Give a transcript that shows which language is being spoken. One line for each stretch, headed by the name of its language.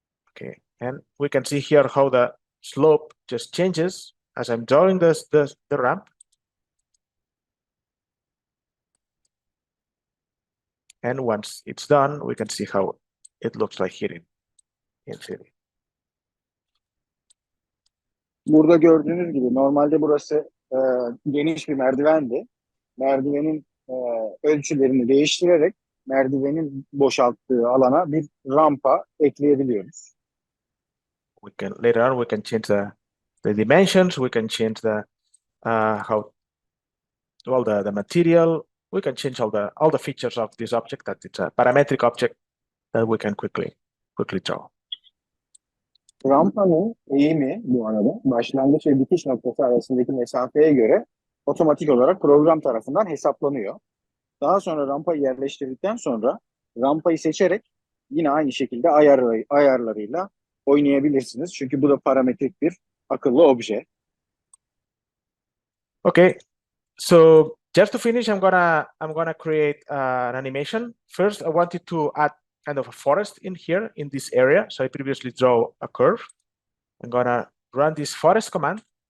English: Okay, and we can see here how the slope just changes as I'm drawing the ramp. And once it's done, we can see how it looks like here in 3D.
Turkish: Burada gördüğünüz gibi normalde burası geniş bir merdivendi. Merdivenin ölçülerini değiştirerek merdivenin boşalttığı alana bir rampa ekleyebiliyoruz.
English: We can later on we can change the dimensions. We can change the how well the material. We can change all the features of this object. That it's a parametric object that we can quickly draw.
Turkish: Rampanın eğimi bu arada başlangıç ve bitiş noktası arasındaki mesafeye göre otomatik olarak program tarafından hesaplanıyor. Daha sonra rampayı yerleştirdikten sonra rampayı seçerek yine aynı şekilde ayarlarıyla oynayabilirsiniz. Çünkü bu da parametrik bir akıllı obje.
English: Okay, so just to finish, I'm gonna create an animation. First, I wanted to add kind of a forest in here in this area. So I previously draw a curve. I'm gonna run this forest command.